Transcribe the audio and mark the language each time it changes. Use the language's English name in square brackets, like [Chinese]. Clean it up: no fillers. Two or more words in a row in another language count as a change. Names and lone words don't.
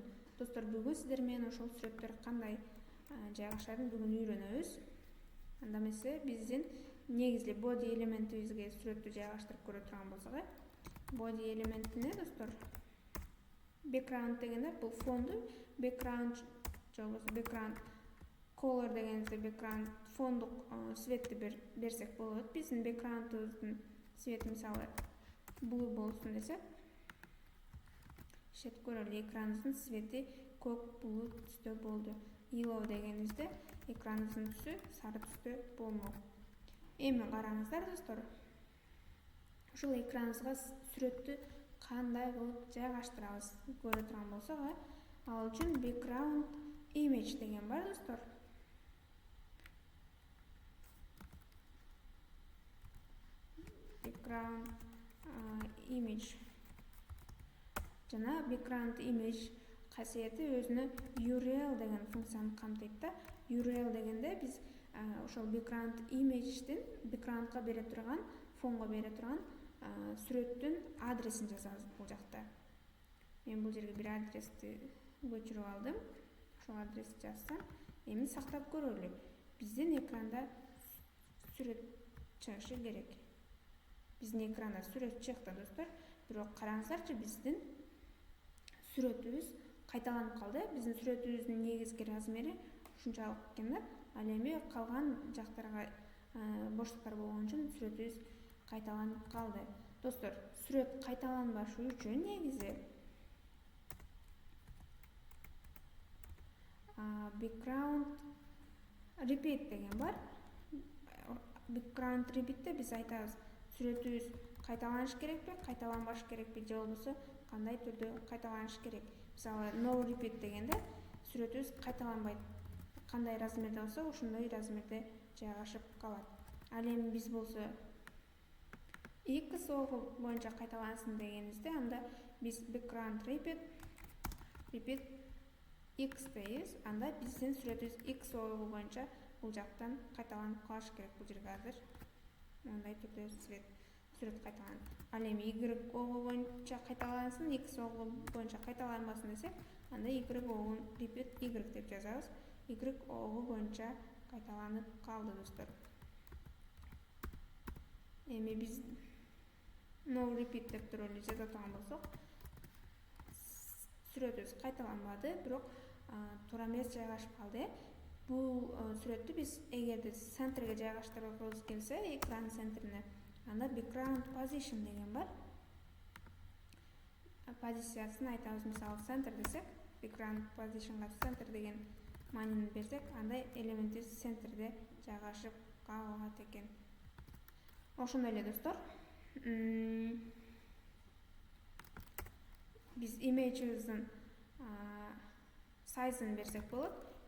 [Kyrgyz] Достор, бүгүн сиздер менен ошол сүрөттөр кандай жайгашарын бүгүн үйрөнөбүз. Анда эмесе биздин негизги body элементибизге сүрөттү жайгаштырып көрө турган болсок, body элементине достор background дегенде бул фонду, background же болбосо [English] background color [Kyrgyz] дегенде background фондук светти берсек болот. Биздин backgroundыбыздын свети мисалы blue болсун десек, шет көрөлү, экраныбыздын свети көк булут түстө болду. Yellow дегенибизде экраныбыздын түсү сары түстө болмок. Эми караңыздар достор, ушул экраныбызга сүрөттү кандай кылып жайгаштырабыз көрө турган болсок, ал үчүн [English] background image [Kyrgyz] деген бар достор. [English] Background image [Kyrgyz] жана [English] background image [Kyrgyz] касиети өзүнө URL деген функцияны камтыйт да. URL дегенде биз ошол [English] background image'дин [Kyrgyz] backgroundга бере турган, фонго бере турган сүрөттүн адресин жазабыз бул жакта. Мен бул жерге бир адрести көчүрүп алдым. Ошол адрести жазсам, эми сактап көрөлү. Биздин экранда сүрөт чыгышы керек. Биздин экранда сүрөт чыкты достор. Бирок караңыздарчы, биздин сүрөтүбүз кайталанып калды. Биздин сүрөтүбүздүн негизги размери ушунчалык экен да. Ал эми калган жактарга боштуктар болгон үчүн сүрөтүбүз кайталанып калды. Достор, сүрөт кайталанбашы үчүн негизи [English] background repeat [Kyrgyz] деген бар. [English] Background repeat'te [Kyrgyz] биз айтабыз, сүрөтүбүз кайталаныш керекпи, кайталанбаш керекпи, же болбосо кандай түрдө кайталаныш керек. Мисалы, [English] no repeat [Kyrgyz] дегенде сүрөтүбүз кайталанбайт. Кандай размерде болсо, ошондой размерде жайгашып калат. Ал эми биз болсо X огу боюнча кайталансын дегенибизде, анда биз [English] background repeat X [Kyrgyz] дейбиз. Анда биздин сүрөтүбүз X огу боюнча бул жактан кайталанып калыш керек. Бул жерге азыр мындай түрдө сүрөт кайталанат. Ал эми Y огу боюнча кайталансын, X огу боюнча кайталанбасын десек, анда Y огун repeat Y деп жазабыз. Y огу боюнча кайталанып калды достор. Эми биз [English] no repeat [Kyrgyz] деп туруп эле жаза турган болсок, сүрөтүбүз кайталанбады, бирок туура эмес жайгашып калды. Бул сүрөттү биз эгерде центрге жайгаштыргыбыз келсе, экран центрине, анда [English] background position [Kyrgyz] деген бар. Позициясын айтабыз, мисалы center десек, [English] background positionга [Kyrgyz] center деген маанини берсек, анда элементибиз центрде жайгашып калат экен. Ошондой эле достор, биз имейджибиздин сайзын берсек болот.